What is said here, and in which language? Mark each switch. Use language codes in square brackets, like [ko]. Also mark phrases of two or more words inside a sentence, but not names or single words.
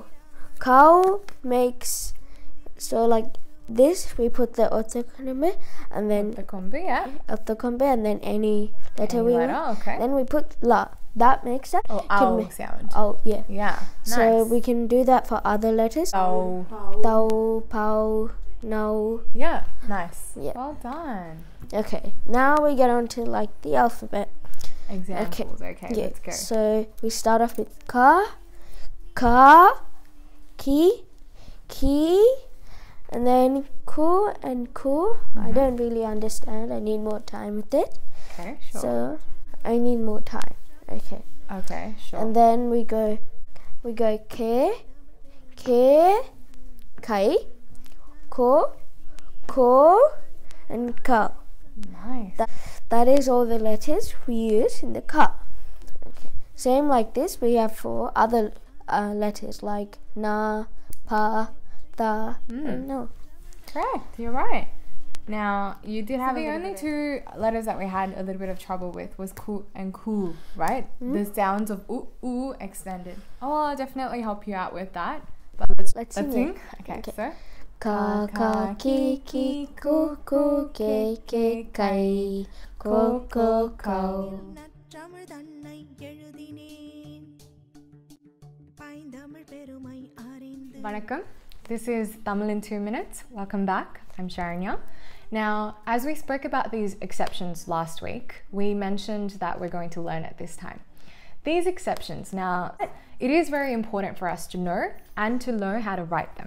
[en] Cow makes, so like this, we put the otokonome and then The combi, yeah. otokombe and then any letter Any we letter, want. okay. Then we put la. That makes that. Oh, ow ma- sound. Oh, yeah. Yeah, nice. So we can do that for other letters. Oh, Tau, pau, no. yeah, nice. Yeah. Well done. Okay, now we get on to like the alphabet. Examples. Okay, Yeah. let's go. So we start off with ka, ki, and then ku and ku. I don't really understand. I need more time with it. Okay, sure. So I need more time. Okay. Okay, sure. And then we go ke, kai, ko, and ka. Nice. That is all the letters we use in the ka. Okay. Same like this we have for other letters like na, pa, ta, and no. Correct, you're right. Now, you did have the only two letters that we had a little bit of trouble with was ku and ku, right? The sounds of oo extended. Oh, I'll definitely help you out with that. But let's sing sing. it. Okay, Okay. so Ka, ki, ku, ke, kai, ko, kau. [ta] தமிழ் தன்னை எழுதினேன் பைந்தமிழ் பெருமை அறிந்து [en] Vanakkam. This is Tamil in 2 minutes. Welcome back. I'm Sharanya. Now, as we spoke about these exceptions last week, we mentioned that we're going to learn it this time. These exceptions, now, it is very important for us to know and to know how to write them.